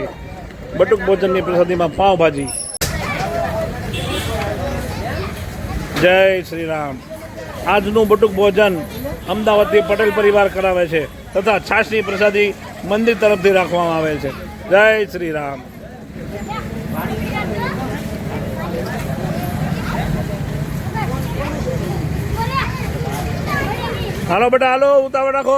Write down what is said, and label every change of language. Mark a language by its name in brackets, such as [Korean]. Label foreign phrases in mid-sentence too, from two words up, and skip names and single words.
[Hindi] बटुक भोजन की प्रसादी में पावभाजी। जय श्री राम। [Gujarati] આજનું બટુક ભોજન અમદાવાદથી પટેલ પરિવાર કરાવે છે તથા છાશની પ્રસાદી મંદિર તરફથી રાખવામાં આવેલ છે। જય શ્રી રામ। હાલો બેટા હાલો, ઉતાવળ રાખો।